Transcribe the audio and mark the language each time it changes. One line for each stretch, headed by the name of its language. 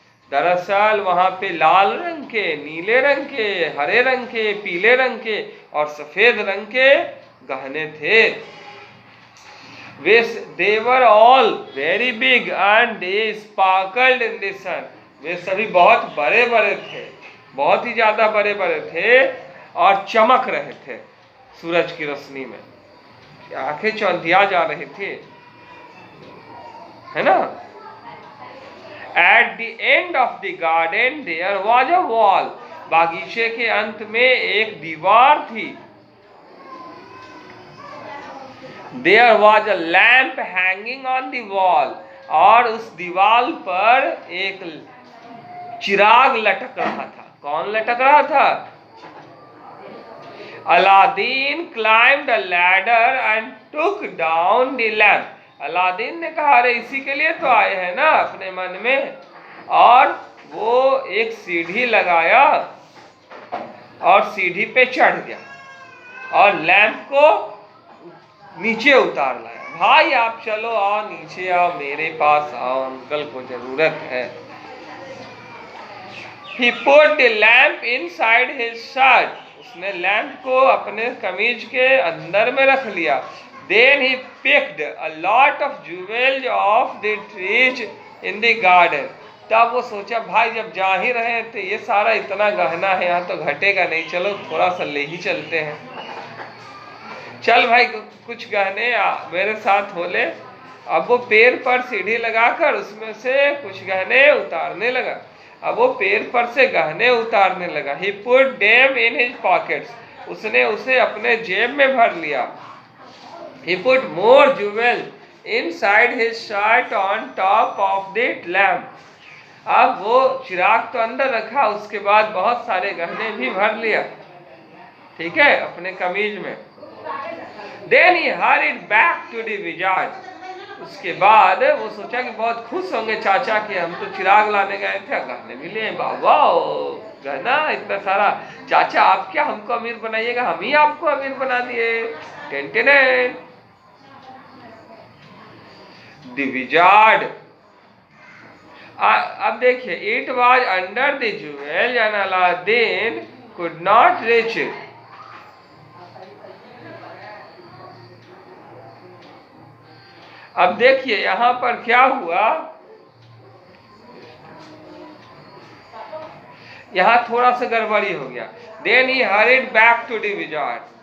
Hindi: दरअसल वहां पे लाल रंग के, नीले रंग के, हरे रंग के, पीले रंग के और सफेद रंग के गहने थे।
English: They were all very big and they sparkled in the sun.
Hindi: वे सभी बहुत बड़े बड़े थे, बहुत ही ज्यादा बड़े बड़े थे और चमक रहे थे सूरज की रोशनी में। आंखें चौंधिया जा रही थी, है ना।
English: At the end of the garden there was a wall.
Hindi: बागीचे के अंत में एक दीवार थी।
English: There was a lamp hanging on the wall.
Hindi: और उस दीवार पर एक चिराग लटक रहा था। कौन लटक रहा था?
English: Aladdin climbed a ladder and took down the lamp.
Hindi: Aladdin ने कहा अरे इसी के लिए तो आए हैं ना अपने मन में, और वो एक सीढ़ी लगाया और सीढ़ी पे चढ़ गया और लैंप को नीचे उतार लाया। भाई आप चलो, आओ नीचे आओ, मेरे पास आओ, अंकल को जरूरत है।
English: He put the lamp inside his shirt.
Hindi: उसने लैंप को अपने कमीज के अंदर में रख लिया।
English: Then he picked a lot of jewels off the trees in the garden.
Hindi: तब वो सोचा भाई जब जा ही रहे हैं तो ये सारा इतना गहना है, यहाँ तो घटेगा नहीं, चलो थोड़ा सा ले ही चलते हैं। चल भाई कुछ गहने मेरे साथ हो ले। अब वो पेड़ पर सीढ़ी लगाकर उसमें से कुछ गहने उतारने लगा। अब वो पेड़ पर से गहने उतारने लगा।
English: He put them in his pockets.
Hindi: उसने उसे अपने जेब में भर लिया।
English: He put more jewels inside his shirt on top of the lamp.
Hindi: अब वो चिराग तो अंदर रखा, उसके बाद बहुत सारे गहने भी भर लिया, ठीक है, अपने कमीज में।
English: Then he hurried back to the wizard.
Hindi: उसके बाद वो सोचा कि बहुत खुश होंगे चाचा कि हम तो चिराग लाने गए थे, गहने भी लिए। बाबा गहना इतना सारा, चाचा आप क्या हमको अमीर बनाइएगा, हम ही आपको अमीर बना दिए।
English: Tenten the wizard.
Hindi: अब देखिए,
English: It was under the jewel and Aladdin could not reach it.
Hindi: अब देखिए यहां पर क्या हुआ, यहां थोड़ा सा गड़बड़ी हो गया।
English: Then he hurried back to the wizard.